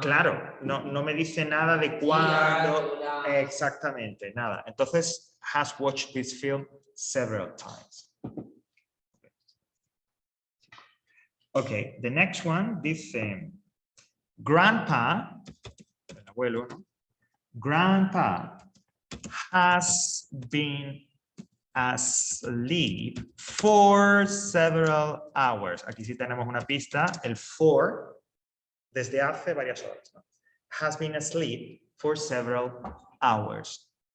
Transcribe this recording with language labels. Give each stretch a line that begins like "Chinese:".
Spanish: Claro, no me dice nada de cuándo. Exactamente, nada. Entonces,
English: has watched this film several times. Okay, the next one dice, Grandpa,
Spanish: el abuelo, ¿no?
English: Grandpa has been asleep for several hours.
Spanish: Aquí sí tenemos una pista, el for, desde hace varias horas, ¿no?
English: Has been asleep for several hours.